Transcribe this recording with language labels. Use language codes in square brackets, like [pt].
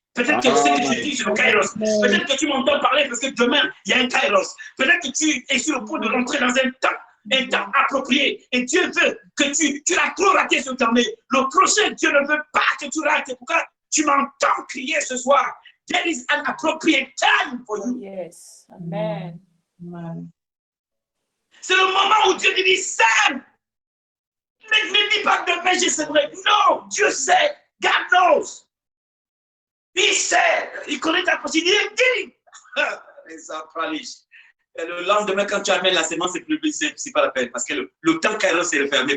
[fr] Peut-être que ce que je dis, c'est le kairos. Peut-être que tu m'entends parler parce que demain, il y a un kairos. Peut-être que tu es sur le point de rentrer dans un temps approprié. Et Dieu veut que tu l'as trop raté ce temps. Mais le prochain, Dieu ne veut pas que tu rates. C'est pourquoi tu m'entends crier ce soir. [en] There is an appropriate time for you. Yes. Amen. [fr] C'est le moment où Dieu dit, Sam, ne dis pas que demain je serai. Non, Dieu sait. [en] God knows. [fr] Il sait. Il connaît ta possibilité. Il dit. Les appraliches. Et le lendemain, quand tu amènes la semence, c'est pas la peine. Parce que le temps kairos est fermé.